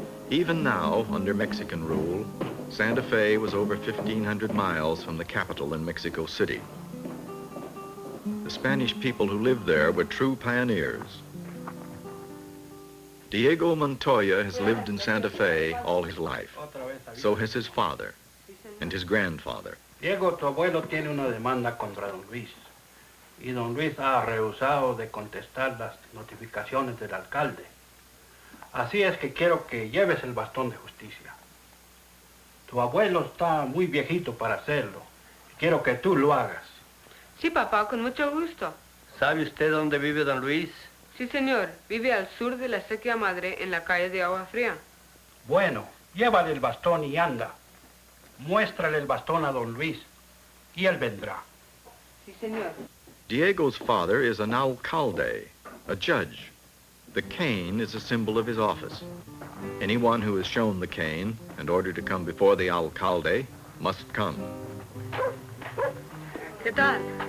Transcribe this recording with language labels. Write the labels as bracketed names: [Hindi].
[English] Even now, under Mexican rule, Santa Fe was over 1,500 miles from the capital in Mexico City. The Spanish people who lived there were true pioneers. Diego Montoya has lived in Santa Fe all his life. So has his father and his grandfather. [Spanish] Diego, tu abuelo tiene una demanda contra don Luis. Y don Luis ha rehusado de contestar las notificaciones del alcalde. Así es que quiero que lleves el bastón de justicia. Tu abuelo está muy viejito para hacerlo. Quiero que tú lo hagas. Sí, papá, con mucho gusto. ¿Sabe usted dónde vive don Luis? Sí, señor. Vive al sur de la Sequía Madre, en la calle de Agua Fría. Bueno, llévale el bastón y anda. Muéstrale el bastón a don Luis y él vendrá. Sí, señor. [English] Diego's father is an alcalde, a judge. The cane is a symbol of his office. Anyone who is shown the cane and ordered to come before the alcalde must come. [Spanish] ¿Qué tal?